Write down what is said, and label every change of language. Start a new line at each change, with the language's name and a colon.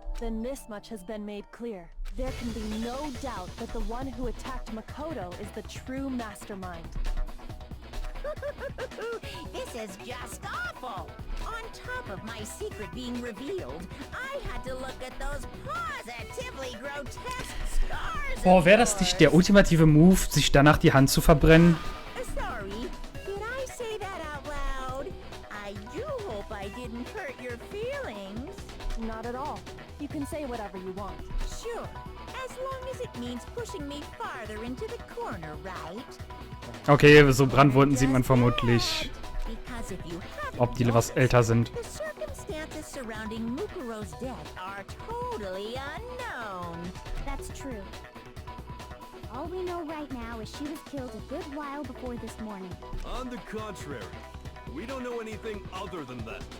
English: Then this much has been made clear. There can be no doubt that the one who attacked Makoto is the true mastermind. This is just awful! On top of my secret being revealed, I had to look at those positively grotesque scars.
German: Boah, wäre das nicht der ultimative Move, sich danach die Hand zu verbrennen?
English: Sorry, did I say that out loud? I do hope I didn't hurt your feelings. Not at all. You can say whatever you want. Sure, as long as it means pushing me farther into the corner, right?
German: Okay, so Brandwunden sieht man vermutlich,
English: Because if you haven't
German: ob die was älter sind.
English: the circumstances surrounding Mukuro's death are totally unknown. That's true. All we know right now is she was killed a good while before this morning. On the contrary, we don't know anything other than that.